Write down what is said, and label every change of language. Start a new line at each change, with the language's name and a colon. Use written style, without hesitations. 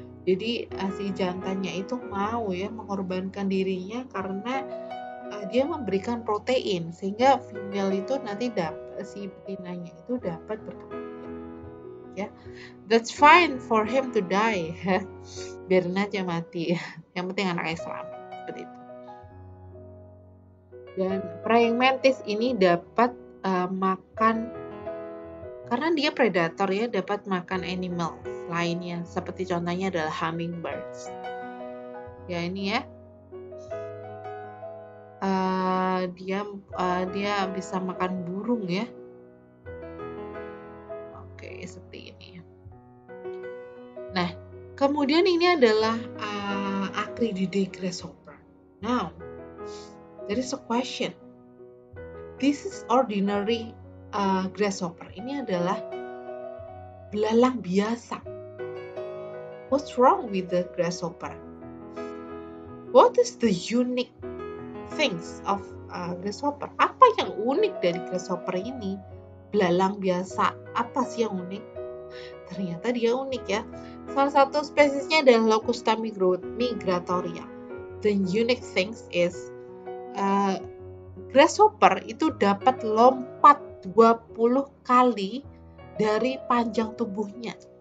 Indonesian: Jadi si jantannya itu mau ya mengorbankan dirinya karena dia memberikan protein, sehingga female itu nanti si betinanya itu dapat berkembang.
English: Ya, that's fine for him to die.
Indonesian: Biarin aja mati. Yang penting anaknya selamat. Seperti itu. Dan praying mantis ini dapat makan, karena dia predator ya, dapat makan animal lainnya. Seperti contohnya adalah hummingbirds. Ya ini ya. Dia bisa makan burung ya. Oke, seperti ini. Nah, kemudian ini adalah Acrididae grasshopper.
English: Now, there is a question. This is ordinary grasshopper.
Indonesian: Ini adalah belalang biasa.
English: What's wrong with the grasshopper? What is the unique things of grasshopper?
Indonesian: Apa yang unik dari grasshopper ini? Belalang biasa, apa sih yang unik? Ternyata dia unik ya. Salah satu spesiesnya adalah Locusta migratoria.
English: The unique things is
Indonesian: grasshopper itu dapat lompat 20 kali dari panjang tubuhnya.